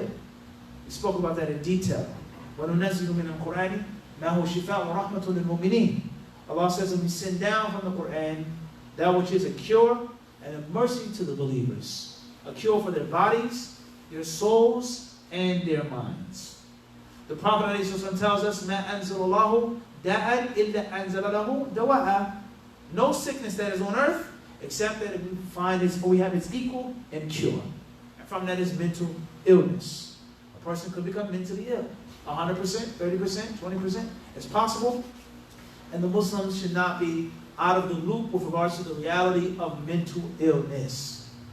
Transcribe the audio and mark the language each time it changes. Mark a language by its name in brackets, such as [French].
[English] We spoke about that in detail. [Arabic] وَنُنَزِّلُ مِنَ الْقُرْآنِ مَا هُوَ شِفَاءٌ وَرَحْمَةٌ لِلْمُؤْمِنِينَ. [English] Allah says when we send down from the Quran that which is a cure and a mercy to the believers. A cure for their bodies, their souls, and their minds. The Prophet ﷺ tells us, [Arabic] مَا أَنزَلَ اللَّهُ دَاءً إِلَّا أَنزَلَ لَهُ دَوَاءً. [English] No sickness that is on earth except that we have its equal and cure. And from that is mental illness. A person could become mentally ill. 100%, 30%, 20%. It's possible. And the Muslims should not be out of the loop with regards to the reality of mental illness.